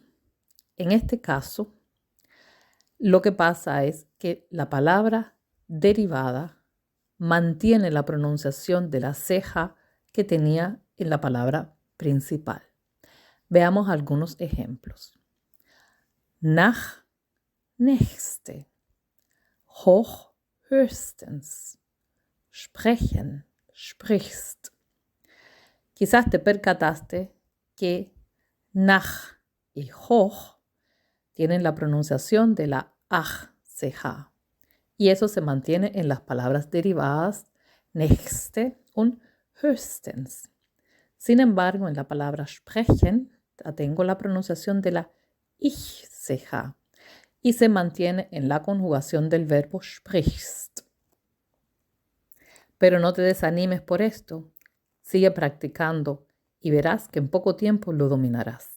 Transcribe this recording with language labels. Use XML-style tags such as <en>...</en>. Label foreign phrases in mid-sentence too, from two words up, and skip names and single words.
<es>En este caso, lo que pasa es que la palabra derivada mantiene la pronunciación de la ceja que tenía en la palabra principal. Veamos algunos ejemplos.</es> <de>Nach, nächste, hoch, höchstens, sprechen, sprichst.</de> <es>Quizás te percataste que nach y hoch tienen la pronunciación de la ch, y eso se mantiene en las palabras derivadas</es> <de>nächste und höchstens.</de> <es>Sin embargo, en la palabra sprechen tengo la pronunciación de la ich-ch y se mantiene en la conjugación del verbo sprichst. Pero no te desanimes por esto. Sigue practicando y verás que en poco tiempo lo dominarás.</es>